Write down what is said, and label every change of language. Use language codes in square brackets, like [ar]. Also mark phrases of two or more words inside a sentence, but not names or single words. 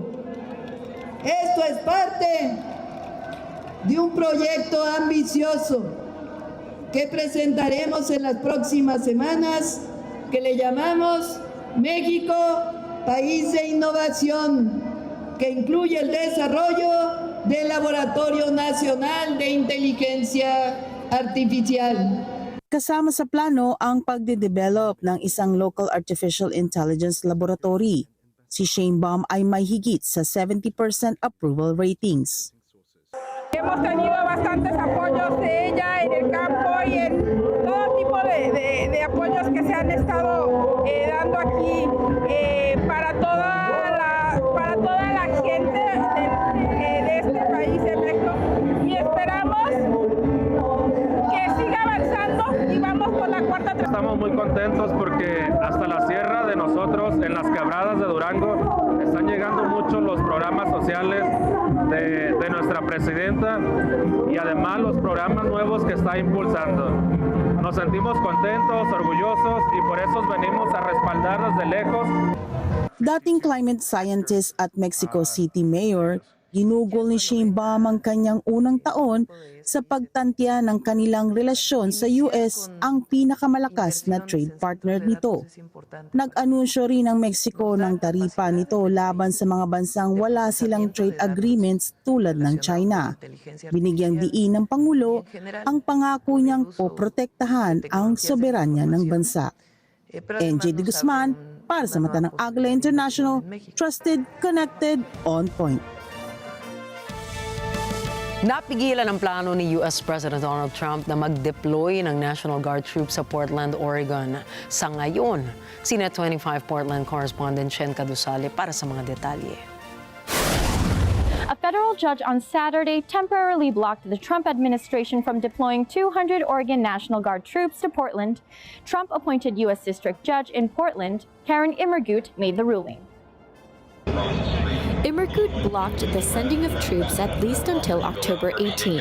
[es] Esto es parte de un proyecto ambicioso que presentaremos en las próximas semanas, que le llamamos México, País de Innovación, que incluye el desarrollo del Laboratorio Nacional de Inteligencia Artificial. [tl] Kasama sa plano ang pagde-develop ng isang [en] local artificial intelligence laboratory. [tl] Si Sheinbaum ay may higit sa 70% [en] approval ratings. [es] Hemos tenido bastantes apoyos de ella en el campo y en todo tipo de apoyos que se han estado dando aquí para toda la gente de este país electo y esperamos que siga avanzando y vamos por la cuarta. Estamos muy contentos porque hasta la sierra de nosotros, en las quebradas de Durango, están llegando muchos los programas sociales de nuestra presidenta y además los programas nuevos que está impulsando. Nos sentimos contentos, orgullosos y por eso venimos a respaldar desde lejos. [tl] Dating [en] climate scientist [tl] at Mexico City Mayor, ginugol ni Sheinbaum ang kanyang unang taon sa pagtantya ng kanilang relasyon sa US, ang pinakamalakas na [en] trade partner [tl] nito. Nag-anunsyo rin ang Mexico ng taripa nito laban sa mga bansang wala silang [en] trade agreements [tl] tulad ng China. Binigyang diin ng Pangulo ang pangako niyang poprotektahan ang soberanya ng bansa. NJ De Guzman, para sa mata ng Agila International, [en] trusted, connected, on point. [tl] Napigilan ang plano ni US President Donald Trump na mag-deploy ng [en] National Guard troops [tl] sa Portland, Oregon. Sa ngayon, si Net 25 Portland correspondent Chen Kadusale para sa mga detalye. [en] A federal judge on Saturday temporarily blocked the Trump administration from deploying 200 Oregon National Guard troops to Portland. Trump-appointed U.S. District Judge in Portland, Karen Immergut, made the ruling. Immergut blocked the sending of troops at least until October 18.